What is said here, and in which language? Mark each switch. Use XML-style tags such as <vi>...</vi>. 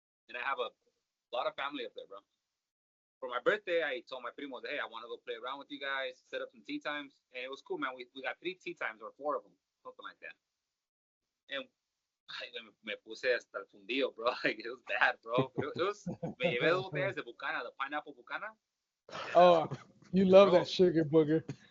<en>And I have a lot of family up there, bro. For my birthday, I told my primos, hey, I want to go play around with you guys, set up some tea times. And it was cool, man. We got 3 tea times or 4 of them, something like that.</en> <es>And me puse hasta el fundido, bro.</es> <en>Like, it was bad, bro. It was,</en> <es>me llevé 2 botellas de Bucana,</es> <en>the pineapple Bucana. Oh, you love that sugar booger.</en>